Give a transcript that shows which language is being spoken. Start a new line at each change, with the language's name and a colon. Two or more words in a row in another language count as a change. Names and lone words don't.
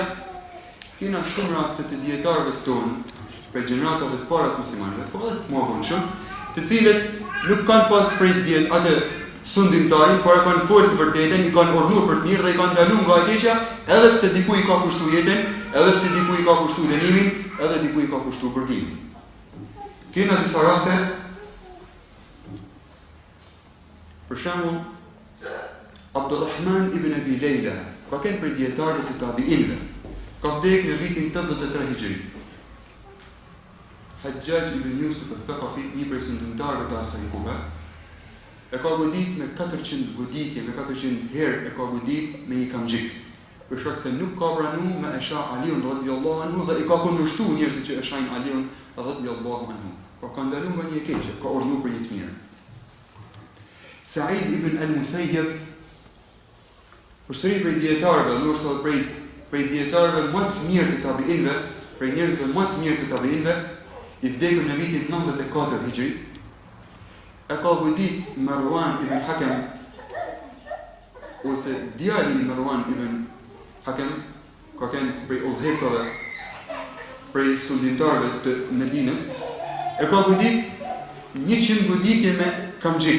Albanian: Kena shumë raste të dietarëve tonë, për gjeneratave të para të muslimanëve, po edhe të mëvonshëm, të cilët nuk kanë pas prej diet atë sundimtarin, por kanë folë të vërtetën, i kanë urdhëruar për të mirë dhe i kanë ndaluar nga e keqja, edhe pse diku i ka kushtuar jetën, edhe pse diku i ka kushtuar dënimin, edhe diku i ka kushtuar burgimin. Kena disa raste, për shembull, Abdulrahman ibn Abi Layla, ka qenë prej dietarëve të tabiinëve, ka vdekur në vitin 83 Hijri. Hajjaj ibn Yusuf al-Thaqafi, një prej sundimtarëve të asaj kohe, e ka godit me 400 goditje, me 400 herë e ka godit me një kamxhik. Për shkak se nuk ka pranuar me e shah Aliun
Arabic: رضي الله عنه
Albanian: dhe i ka kundërshtuar njerëzit që e shahin Aliun
Arabic: رضي الله عنه.
Albanian: Por ka ndaluar nga një keqje, ka urdhëruar për një të mirë. Sa'id ibn al-Musayyib, përsëri prej dietarëve, ndoshta prej dietarëve më të mirë të tabiinëve, prej njerëzve më të mirë të tabiinëve, i vdekur në vitin 94 Hijri, e ka godit Marwan ibn Hakam ose djali i Marwan ibn Hakem ka qenë prej udhëhecave prej sundimtarëve të Medinës, e ka godit 100 goditje me kamxhik.